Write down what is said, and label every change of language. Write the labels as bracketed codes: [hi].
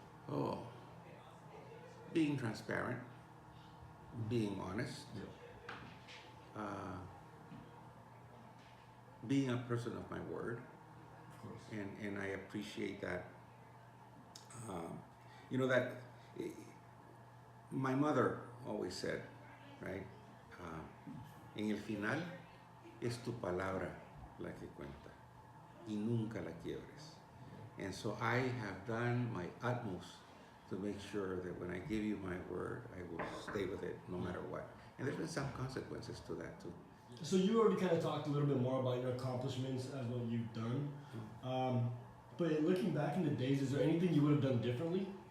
[en] Oh, being transparent, being honest, being a person of my word. Of course. And I appreciate that. That my mother always said, right? [es] En el final es tu palabra la que cuenta y nunca la quiebres. [en] And so I have done my utmost to make sure that when I give you my word, I will stay with it no matter what. And there's been some consequences to that too. So you already kind of talked a little bit more about your accomplishments as what you've done. But looking back in the days, is there anything you would have done differently?